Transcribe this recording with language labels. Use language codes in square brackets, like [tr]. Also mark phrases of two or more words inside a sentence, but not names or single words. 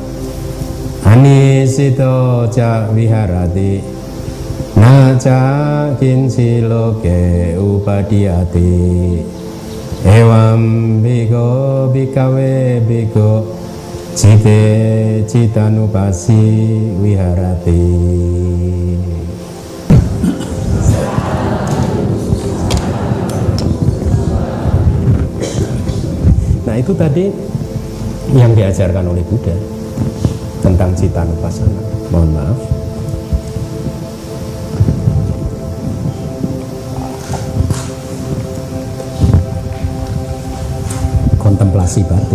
[pi] Anisito ca viharati. Na ca kinsiloke upadiyati. Evam bhikkho bhikkhawe bhikkho cite citanupasi viharati. [id] Nah itu tadi yang diajarkan oleh Buddha tentang citanupasana. Mohon maaf. Kontemplasi batin.